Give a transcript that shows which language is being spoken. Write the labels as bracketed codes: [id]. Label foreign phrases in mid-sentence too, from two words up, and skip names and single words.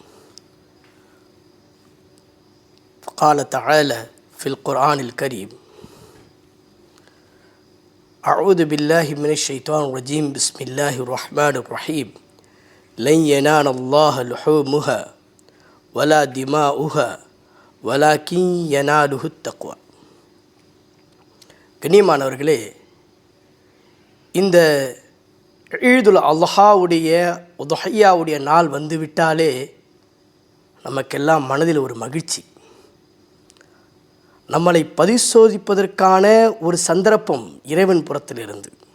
[ar] قال تعالى في القرآن الكريم: أعوذ بالله من الشيطان الرجيم بسم الله الرحمن الرحيم لن ينال الله لحومها ولا دماؤها ولكن يناله التقوى. [ta] கண்ணியமானவர்களே, இந்த ஈதுல் அல்ஹாவுடைய உதுஹையாவுடைய நாள் வந்துவிட்டாலே நமக்கெல்லாம் மனதில் ஒரு மகிழ்ச்சி, நம்மளை பரிசோதிப்பதற்கான ஒரு சந்தர்ப்பம் இறைவன் புறத்திலிருந்து.